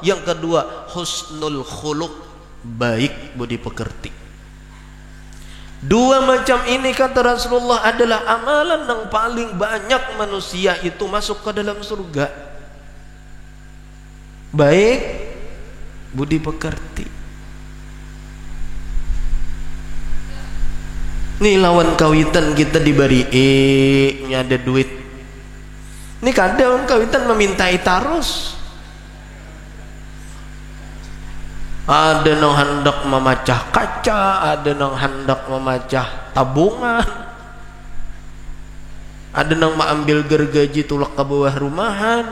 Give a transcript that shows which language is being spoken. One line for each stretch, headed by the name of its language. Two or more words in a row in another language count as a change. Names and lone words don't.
Indonesian: Yang kedua,
Arabic: حسن الخلق,
Indonesian: baik budi pekerti. Dua macam ini, kata Rasulullah, adalah amalan yang paling banyak manusia itu masuk ke dalam surga. Baik budi pekerti.
Banjar: Nih lawan kawitan kita diberi ada duit. Ini kadang kawitan memintai tarus.
Indonesian: Ada yang hendak memecah kaca, ada yang hendak memecah tabungan, ada yang mengambil gergaji tulak ke bawah rumahan.